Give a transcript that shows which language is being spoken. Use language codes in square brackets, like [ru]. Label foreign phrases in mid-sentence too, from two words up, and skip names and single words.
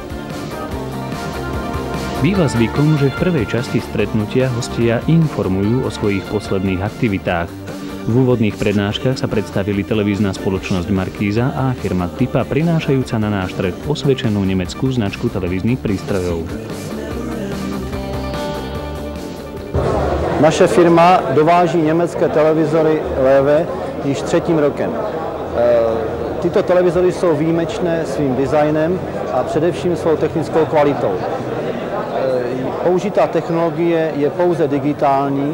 [sk] Býva zvykom, že v prvej časti stretnutia hostia informujú o svojich posledných aktivitách. V úvodných prednáškach sa predstavili televízna spoločnosť Markíza a firma Typa, prinášajúca na náš trh osvedčenú nemeckú značku televíznych prístrojov. [cs] Naše firma dováží německé televizory LEVE již 3. rokem. Tyto televizory jsou výjimečné svým designem a především svou technickou kvalitou. Použitá technologie je pouze digitální.